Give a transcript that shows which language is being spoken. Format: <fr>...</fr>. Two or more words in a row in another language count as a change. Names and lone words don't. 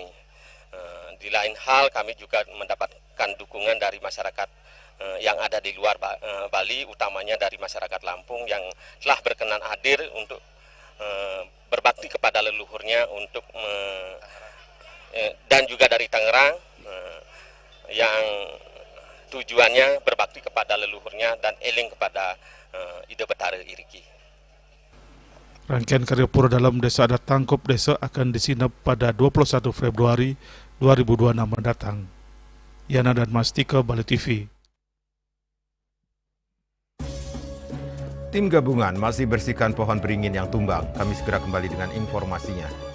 <id>Di lain hal kami juga mendapatkan dukungan dari masyarakat yang ada di luar Bali, utamanya dari masyarakat Lampung yang telah berkenan hadir untuk berbakti kepada leluhurnya untuk dan juga dari Tangerang yang tujuannya berbakti kepada leluhurnya dan eling kepada</id> <ban>Ida Betara Iriki.</ban> <id>Rangkaian karya Pura Dalam Desa Adat Tangkup Desa akan disinap pada 21 Februari 2026 mendatang. Yana dan Mastika, Bali TV. Tim gabungan masih bersihkan pohon beringin yang tumbang. Kami segera kembali dengan informasinya.</id>